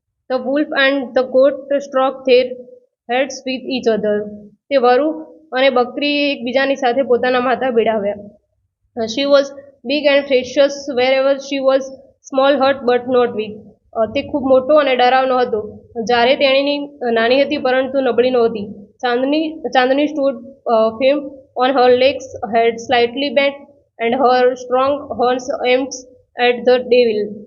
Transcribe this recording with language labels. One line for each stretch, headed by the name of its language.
English: The wolf and the goat struck their heads with each other.
Gujarati: તે વરુ અને બકરીએ એકબીજાની સાથે પોતાના માથા ભીડાવ્યા.
English: She was big and ferocious wherever she was small, hurt but not weak.
Gujarati: તે ખૂબ મોટો અને ડરાવનો હતો જ્યારે તેણીની નાની હતી પરંતુ નબળી નહોતી.
English: Chandni stood firm on her legs, head slightly bent, and her strong horns aimed at the devil.